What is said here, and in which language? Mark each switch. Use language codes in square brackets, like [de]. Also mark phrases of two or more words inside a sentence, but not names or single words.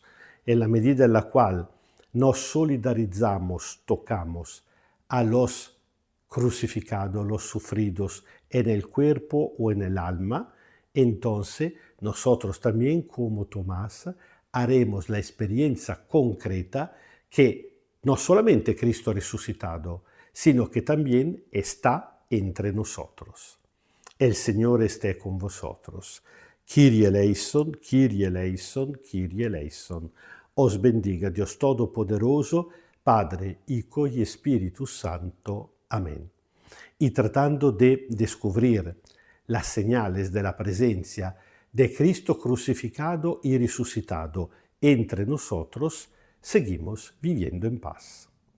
[es] En la medida en la cual nos solidarizamos, tocamos a los crucificados, los sufridos en el cuerpo o en el alma, entonces nosotros también, como Tomás, haremos la experiencia concreta que no solamente Cristo ha resucitado, sino que también está entre nosotros. El Señor esté con vosotros. [el] Kyrie eleison, Kyrie eleison, Kyrie eleison. [es] Os bendiga Dios Todopoderoso, Padre, Hijo y Espíritu Santo. Amén. Y tratando de descubrir las señales de la presencia de Cristo crucificado y resucitado entre nosotros, seguimos viviendo en paz.